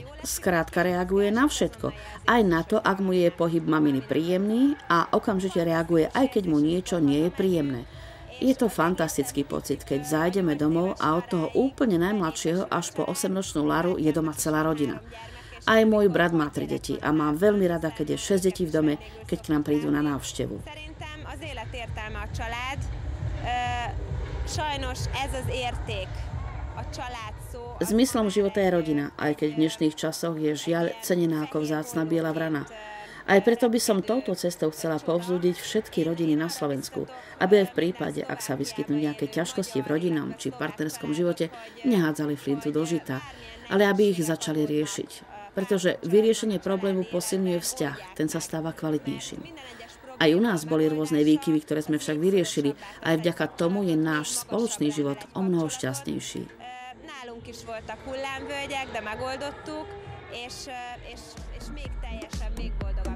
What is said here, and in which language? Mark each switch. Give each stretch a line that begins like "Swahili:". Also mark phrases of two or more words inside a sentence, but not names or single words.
Slovak: Skrátka reaguje na všetko. Aj na to, ak mu je pohyb maminy príjemný a okamžite reaguje, aj keď mu niečo nie je príjemné. Je to fantastický pocit, keď zájdeme domov a od toho úplne najmladšieho až po 8-ročnú Laru je doma celá rodina. Aj môj brat má 3 deti a mám veľmi rada, keď je 6 detí v dome, keď k nám prídu na návštevu.
Hungarian: Az élet értelme a család, sajnos ez az érték, a család szó.
Slovak: Zmyslom života je rodina, aj keď v dnešných časoch je žiaľ cenená ako vzácna biela vrana. Aj preto by som touto cestou chcela povzbudiť všetky rodiny na Slovensku, aby aj v prípade, ak sa vyskytnú nejaké ťažkosti v rodinnom či partnerskom živote, nehádzali flintu do žita, ale aby ich začali riešiť. Pretože vyriešenie problému posilňuje vzťah, ten sa stáva kvalitnejším. Aj u nás boli rôzne výkyvy, ktoré sme však vyriešili, a aj vďaka tomu je náš spoločný život omnoho šťastnejší.
Hungarian: Nálunk is voltak hullámvölgyek, de megoldottuk, és még teljesebb, még